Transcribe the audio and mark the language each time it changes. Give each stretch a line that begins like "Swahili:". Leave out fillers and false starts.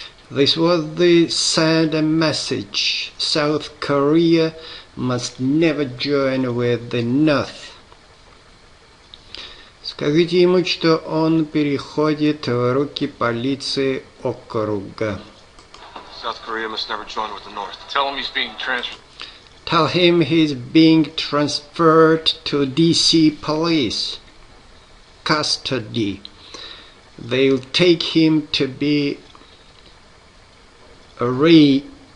English: This was the send a message. South Korea must never join with the North.
Russian: Скажите ему, что он переходит в руки полиции округа.
English: South Korea must never join with the North. Tell him he's being transferred. Tell him he's being transferred to DC police custody. They'll take him to be arraigned.